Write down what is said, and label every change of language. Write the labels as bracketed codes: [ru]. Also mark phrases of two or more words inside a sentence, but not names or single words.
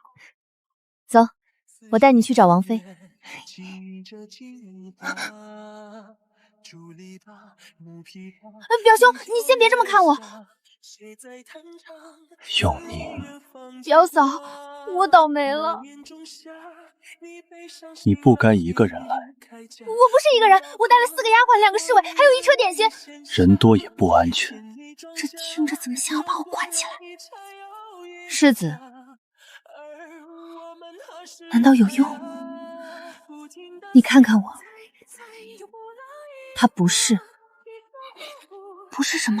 [zh] 走，我帶你去找王妃。表兄，你先別這麼看我。永寧，表嫂，我倒霉了。你不該一個人來。我不是一個人，我帶了4個丫鬟、2個侍衛，還有一車點心。人多也不安全。這聽着怎麼像要把我關起來？世子，難道有用？你看看我，他不是什麼？